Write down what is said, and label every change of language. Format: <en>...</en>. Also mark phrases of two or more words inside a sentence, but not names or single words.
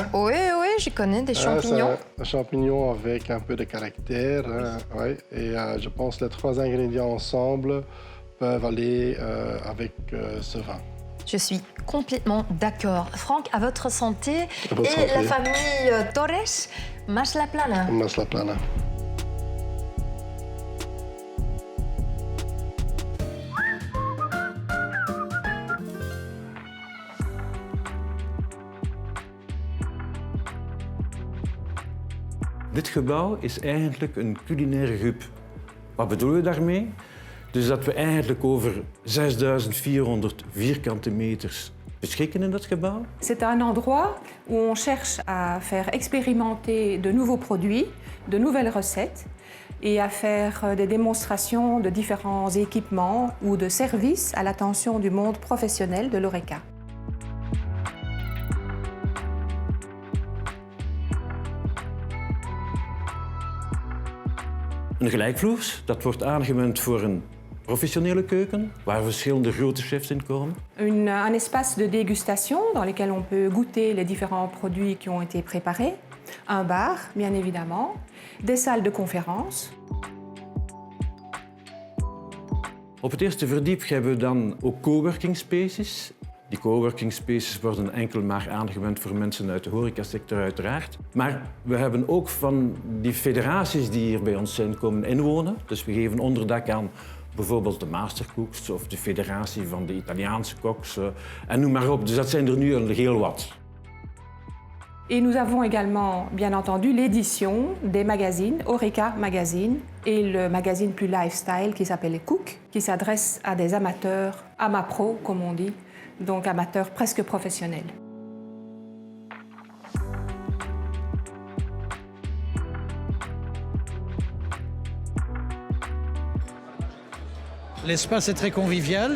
<fr>Oui, oui, je connais des champignons. C'est un champignon avec un peu de caractère. Hein, ouais. Et je pense que les 3 ingrédients ensemble peuvent aller avec ce vin. Je suis complètement d'accord. Franck, à votre santé. À votre et santé. la famille Torres, mas la plana. Mas la plana.</fr> <nl>Dit gebouw is eigenlijk een culinaire hub. Wat bedoelen we daarmee? Dus dat we eigenlijk over 6400 vierkante meters beschikken in dat gebouw.</nl> <fr>C'est un endroit où on cherche à faire expérimenter de nouveaux produits, de nouvelles recettes et à faire des démonstrations de différents équipements ou de services à l'attention du monde professionnel de l'ORECA.</fr> <nl>Een gelijkvloers, dat wordt aangewend voor een professionele keuken, waar verschillende grote chefs in komen.</nl> <fr>Un espace de dégustation dans lequel on peut goûter les différents produits qui ont été préparés. un bar, bien évidemment, des salles de conférence.</fr> <nl>Op het eerste verdiep hebben we dan ook</nl> <en>coworking spaces.</en> <nl>Die</nl> <en>coworking spaces</en> <nl>worden enkel maar aangewend voor mensen uit de horecasector uiteraard. Maar we hebben ook van die federaties die hier bij ons zijn komen inwonen. Dus we geven onderdak aan bijvoorbeeld de Mastercooks of de federatie van de Italiaanse koks en noem maar op. Dus dat zijn er nu al heel wat.</nl> <fr>Et nous avons également, bien entendu, l'édition des magazines, Horeca Magazine, et le magazine plus lifestyle qui s'appelle Cook, qui s'adresse à des amateurs, amapro comme on dit, donc amateurs presque professionnels. L'espace est très convivial.</fr>